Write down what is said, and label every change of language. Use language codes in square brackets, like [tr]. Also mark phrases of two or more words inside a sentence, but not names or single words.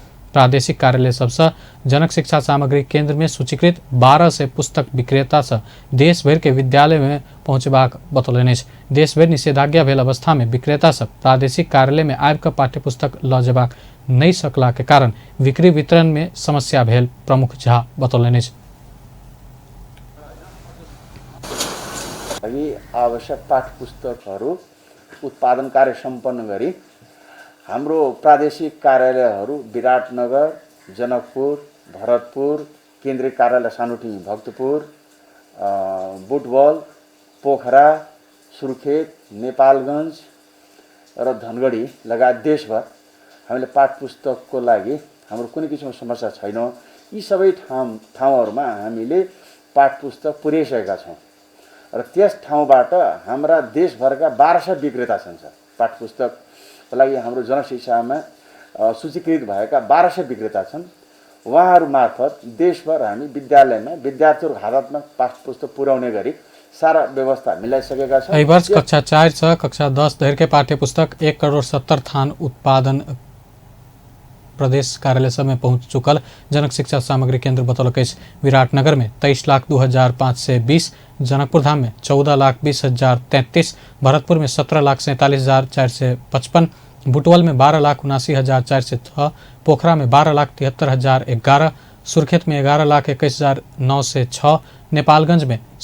[mai] प्रादेशिक कार्यालय सबसे जनक शिक्षा सामग्री केंद्र में सूचीकृत 12 से पुस्तक विक्रेता से देश भर के विद्यालय में पहुंचबाक बतौलनि अछि। देश भर निषेधाज्ञा भेल अवस्था में विक्रेता सब प्रादेशिक कार्यालय में आबि कऽ पाठ्यपुस्तक ल जेबाक नहीं सकला के कारण बिक्री वितरण में समस्या भेल प्रमुख झा बतौलनि अछि। [ne] आवश्यक पाठ्यपुस्तकहरू उत्पादन कार्य सम्पन्न गरी हाम्रो प्रादेशिक कार्यालयहरू विराटनगर, जनकपुर, भरतपुर, केन्द्रीय कार्यालय सानुटी भक्तपुर, बुटवल, पोखरा, सुर्खेत, नेपालगञ्ज र धनगढी लगायत देशभर हामीले पाठ्यपुस्तकको लागि हाम्रो कुनै किसिमको समस्या छैन। यी सबै ठाउँहरूमा हामीले पाठ्यपुस्तक पुर्याइसकेका छौँ र त्यस ठाउँबाट हाम्रा देशभरका 1200 विक्रेता छन्। पाठ्यपुस्तकको लागि हाम्रो जनशिक्षामा सूचीकृत भएका 1200 विक्रेता छन्। उहाँहरू मार्फत देशभर हामी विद्यालयमा विद्यार्थीहरूको हातमा पाठ्यपुस्तक पुर्याउने गरी सारा व्यवस्था मिलाइसकेका छौँ। [mai] एहि वर्ष कक्षा 4 से कक्षा 10 धरि के पाठ्यपुस्तक 1,70,00,000 थान उत्पादन प्रदेश कार्यालय सब में पहुंच चुकल जनक शिक्षा सामग्री केंद्र बतौलक अछि। विराटनगर में 23,02,520, जनकपुर धाम में 14,20,033, भरतपुर में 17,47,455, बुटवल में 12,79,406, पोखरा में 12,73,011, सुर्खेत में 11,21,906, नेपालगंज में